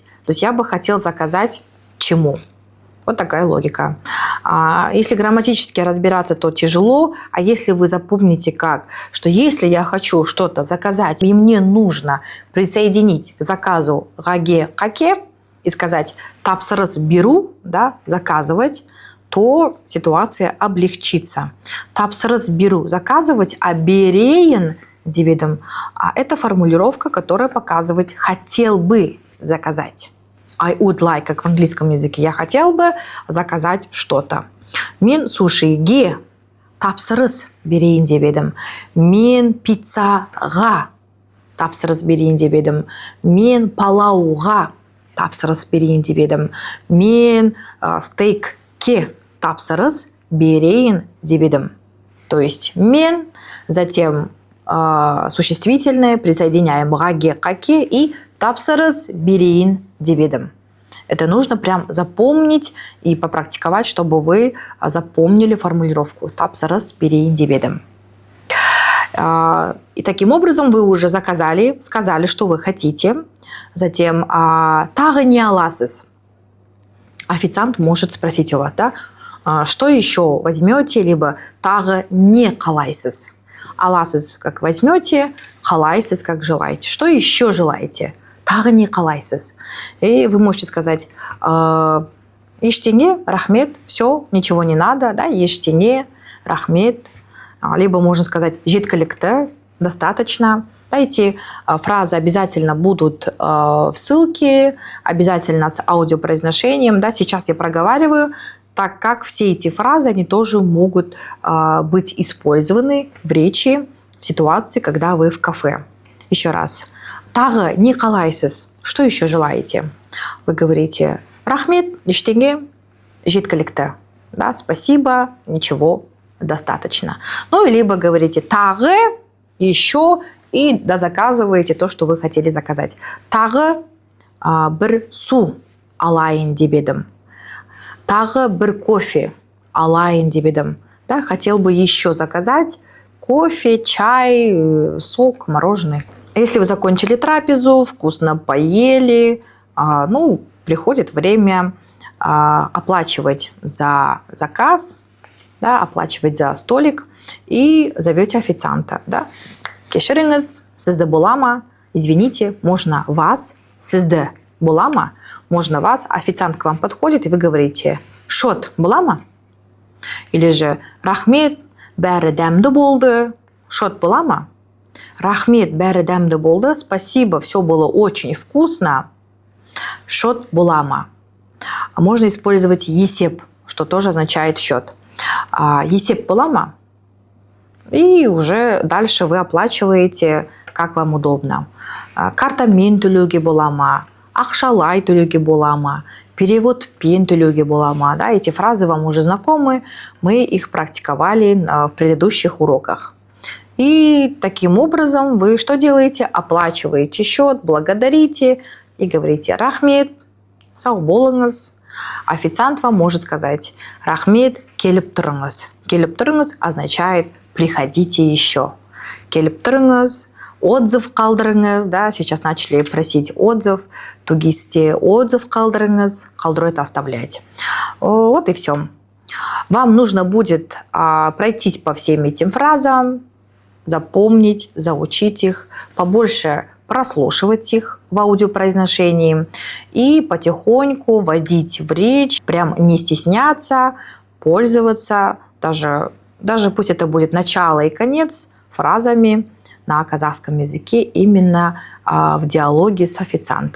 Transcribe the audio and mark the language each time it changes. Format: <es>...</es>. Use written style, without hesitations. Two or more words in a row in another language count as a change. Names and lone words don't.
<ru>То есть я бы хотел заказать чему. Вот такая логика. Если грамматически разбираться, то тяжело. А если вы запомните как, что если я хочу что-то заказать, и мне нужно присоединить к заказу «гаге каке» и сказать</ru> <kk>«тапсырыс беру»,</kk> <ru>да, заказывать, то ситуация облегчится.</ru> <kk>Тапсырыс беру, заказывать, а берейін деп едім.</kk> <ru>Это формулировка, которая показывает «хотел бы заказать».</ru> <en>I would like,</en> <ru>как в английском языке. Я хотел бы заказать что-то.</ru> <kk>Мен сушиге тапсырыс берейін деп едім. Мен пиццаға тапсырыс берейін деп едім. Мен палауға тапсырыс берейін деп едім. Мен стейкке тапсырыс берейін деп едім.</kk> <ru>То есть мен, затем существительное, присоединяем гаге каке и</ru> <kk>тапсырыс берейін деп едім.</kk> <ru>Это нужно прям запомнить и попрактиковать, чтобы вы запомнили формулировку</ru> <kk>тапсырыс берейін деп едім.</kk> <ru>И таким образом вы уже заказали, сказали, что вы хотите. Затем</ru> <kk>тағы не аласыз.</kk> <ru>Официант может спросить у вас, да, что еще возьмете, либо</ru> <kk>тағы не қалайсыз.</kk> <ru>Аласыз как возьмете, қалайсыз как желаете. Что еще желаете?</ru> <kk>Тағы не қалайсыз.</kk> <ru>И вы можете сказать:</ru> <kk>ештеңе, рахмет,</kk> <ru>все, ничего не надо,</ru> <kk>да, ештеңе, рахмет.</kk> <ru>Либо можно сказать жеткілікті, достаточно. Да, эти фразы обязательно будут в ссылке, обязательно с аудиопроизношением. Да, сейчас я проговариваю, так как все эти фразы, они тоже могут быть использованы в речи, в ситуации, когда вы в кафе. Еще раз.</ru> <kk>Тағы не қалайсыз.</kk> <ru>Что еще желаете? Вы говорите:</ru> <kk>рахмет, ештеңе, жеткілікті.</kk> <ru>Да, спасибо, ничего, достаточно. Ну, либо говорите тағы, еще, и заказываете то, что вы хотели заказать.</ru> <kk>Тағы бір су алайын деп едім. Тағы бір кофе алайын деп едім.</kk> <ru>Да, хотел бы еще заказать кофе, чай, сок, мороженое. Если вы закончили трапезу, вкусно поели, приходит время оплачивать за заказ, да, оплачивать за столик и зовете официанта.</ru> <kk>Да? Кешіріңіз, сізді болама,</kk> <ru>извините, можно вас,</ru> <kk>сізді болама,</kk> <ru>можно вас, официант к вам подходит, и вы говорите,</ru> <kk>шот болама?</kk> <ru>Или же</ru> <kk>рахмет, бәрі дәмді болды, шот болама? Рахмет, бәрі дәмді болды,</kk> <ru>спасибо, все было очень вкусно,</ru> <kk>шот болама.</kk> <ru>Можно использовать есеп, что тоже означает счет.</ru> <kk>Есеп болама?</kk> <ru>И уже дальше вы оплачиваете, как вам удобно.</ru> <kk>Картамен төлеуге болама, ақшалай төлеуге болама, переводпен төлеуге болама.</kk> <ru>Да, эти фразы вам уже знакомы, мы их практиковали в предыдущих уроках. И таким образом вы что делаете? Оплачиваете счет, благодарите и говорите</ru> <kk>рахмет, сау болыңыз.</kk> <ru>Официант вам может сказать</ru> <kk>рахмет, келіп тұрыңыз. Келіп тұрыңыз</kk> <ru>означает приходите еще.</ru> <kk>Келіп тұрыңыз, отзыв қалдырыңыз, да,</kk> <ru>сейчас начали просить отзыв,</ru> <kk>тугисте отзыв қалдырыңыз, қалдыру</kk> <ru>это оставлять. Вот и все. Вам нужно будет пройтись по всем этим фразам, запомнить, заучить их, побольше прослушивать их в аудиопроизношении и потихоньку вводить в речь, прям не стесняться, пользоваться, даже пусть это будет начало и конец фразами на казахском языке именно в диалоге с официантом.</ru>